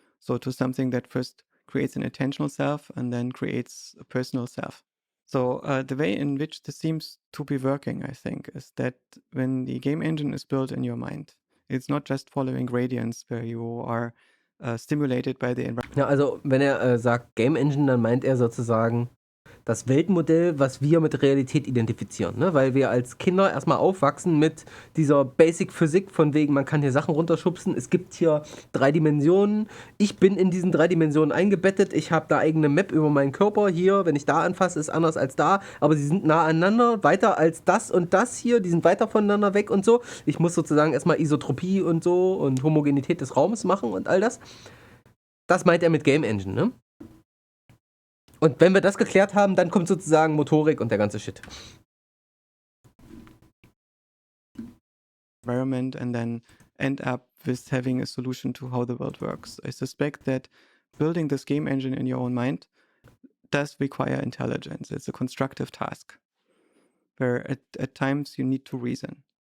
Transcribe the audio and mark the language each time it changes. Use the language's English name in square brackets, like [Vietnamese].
[English] So to something that first creates an intentional self and then creates a personal self. So the way in which this seems to be working, I think, is that when the game engine is built in your mind, it's not just following gradients where you are stimulated by the environment. [German] Ja, also wenn er sagt Game Engine, dann meint er sozusagen das Weltmodell, was wir mit Realität identifizieren, ne? Weil wir als Kinder erstmal aufwachsen mit dieser Basic-Physik von wegen, man kann hier Sachen runterschubsen, es gibt hier 3 Dimensionen, ich bin in diesen 3 Dimensionen eingebettet, ich habe da eigene Map über meinen Körper, hier, wenn ich da anfasse, ist anders als da, aber sie sind nah aneinander, weiter als das und das hier, die sind weiter voneinander weg und so. Ich muss sozusagen erstmal Isotropie und so und Homogenität des Raumes machen und all das. Das meint er mit Game Engine, ne? Und wenn wir das geklärt haben, dann kommt sozusagen Motorik und der ganze Shit. [English] Environment and then end up with having a solution to how the world works. I suspect that building this game engine in your own mind does require intelligence. It's a constructive task where at times you need to reason.